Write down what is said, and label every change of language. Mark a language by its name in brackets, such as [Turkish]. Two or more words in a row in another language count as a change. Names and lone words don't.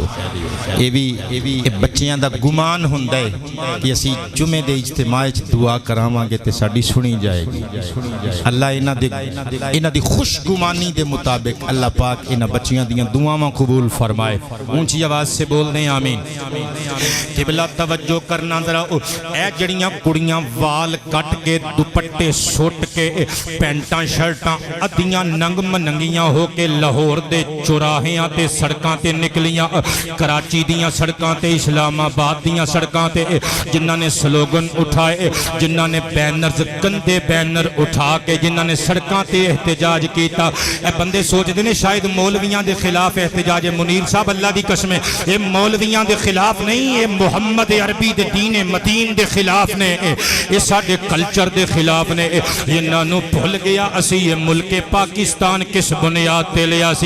[Punjabi] اے بھی بچیاں دا گمان ہوندا ہے کہ اسی جمعے دے اجتماع وچ دعا کراواں گے تے ساڈی سنی جائے گی۔ اللہ انہاں دی خوش گمانی دے مطابق اللہ پاک انہاں بچیاں دیاں دعاواں قبول فرمائے۔ [Urdu] اونچی آواز سے بول دیں آمین۔ [Punjabi] قبلہ توجہ کرنا ذرا، اے جڑیاں کڑیاں وال کٹ کے دوپٹے سٹ کے پینٹاں شرٹاں ادیاں ننگ مننگیاں ہو کے لاہور دے چوراہیاں تے سڑکاں تے نکلیاں، کراچی دیاں سڑکاں تے اسلام آباد دیاں سڑکاں تے، جنہاں نے سلوگن اٹھائے، جنہاں نے بینرز گندے بینر اٹھا کے جنہاں نے سڑکاں تے احتجاج کیتا۔ اے بندے سوچ دینے شاید مولویاں دے خلاف احتجاج ہے، منیر صاحب اللہ دی قسم ہے اے مولویاں دے خلاف نہیں، اے محمد عربی دے دین متین دے خلاف نے، اے ساڈے کلچر دے خلاف نے۔ انہاں نو بھول گیا اسی یہ ملک پاکستان کس بنیاد تے لیا سی؟